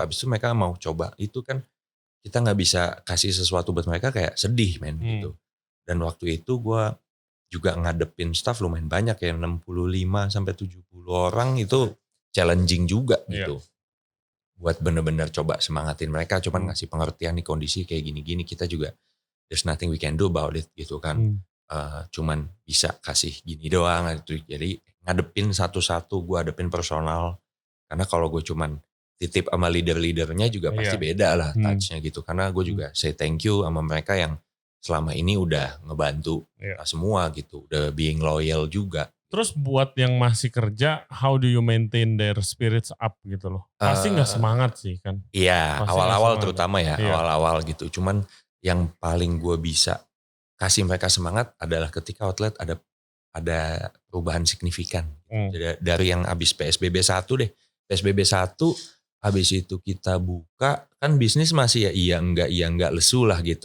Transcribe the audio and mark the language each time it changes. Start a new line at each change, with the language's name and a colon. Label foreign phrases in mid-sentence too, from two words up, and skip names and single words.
Indonesian: Habis itu mereka mau coba, itu kan kita gak bisa kasih sesuatu buat mereka, kayak sedih men gitu. Dan waktu itu gue juga ngadepin staff lumayan banyak ya, 65-70 orang, itu challenging juga gitu. Buat bener-bener coba semangatin mereka, cuman ngasih pengertian nih kondisi kayak gini-gini, kita juga
English: there's nothing we can do about it
Indonesian: gitu kan. Cuman bisa kasih gini doang gitu. Jadi ngadepin satu-satu, gue hadepin personal, karena kalau gue cuman titip sama leader-leadernya juga pasti beda lah touchnya gitu. Karena gue juga
English: say thank you
Indonesian: sama mereka yang selama ini udah ngebantu kita semua gitu, udah
English: being loyal
Indonesian: juga Terus buat yang masih kerja,
English: how do you maintain their spirits up
Indonesian: gitu loh? Pasti nggak semangat sih kan? Iya, Pasti awal-awal terutama ya, iya. awal-awal gitu. Cuman yang paling gue bisa kasih mereka semangat adalah ketika outlet ada perubahan signifikan. Jadi dari yang habis PSBB 1 deh. PSBB 1 habis itu kita buka, kan bisnis masih iya enggak lesu lah gitu.